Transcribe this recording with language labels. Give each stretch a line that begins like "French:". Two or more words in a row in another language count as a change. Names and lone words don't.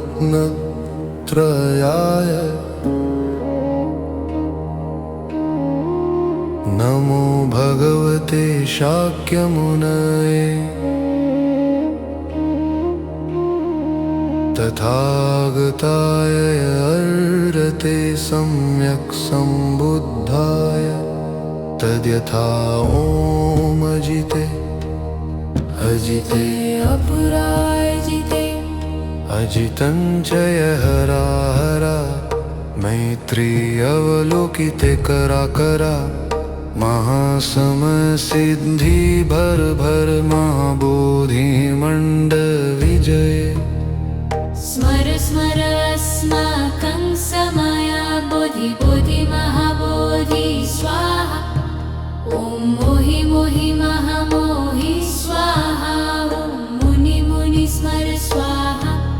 Sanskrit: गुणत्रयाय नमो भगवते शाक्यमुनये तथागताय अर्हते सम्यक् सम्बुद्धाय तद्यथा ॐ अजिते अजिते अपराजिते अजितं च हरा मैत्री अवलोकिते करा महासमसिद्धि भर महाबोधि मंड विजय स्मर स्मर अस्माकं समया बोधि महाबोधि स्वाहा ॐ मोहि मोहि महामोहि स्वाहा ॐ मुनि स्मर स्वाहा